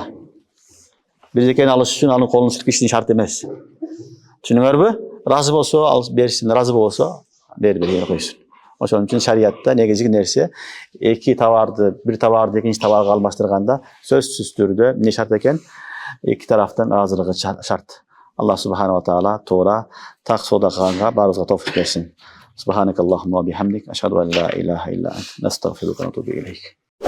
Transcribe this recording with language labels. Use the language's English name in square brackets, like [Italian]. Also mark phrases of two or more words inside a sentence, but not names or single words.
[Kyrgyz] Бирдекени алыш үчүн анын колун силкиштин шарт эмес. Түшүнүңөрбү? Разы болсо ал берсин, разы болсо бербей койсун. Ошон үчүн шариатта негизги нерсе эки товарды, бир товарды экинчи товарга алмаштырганда сөзсүз түрдө эмне шарт экен? Эки тараптын разылыгы шарт. [Arabic] الله سبحانه وتعالى [Uzbek] to'g'ri taq sooda qilganga barizga tavfiq bersin. [Arabic] سبحانك اللهم بحمدك أشهد أن لا إله إلا أنت نستغفرك ونتوب إليك.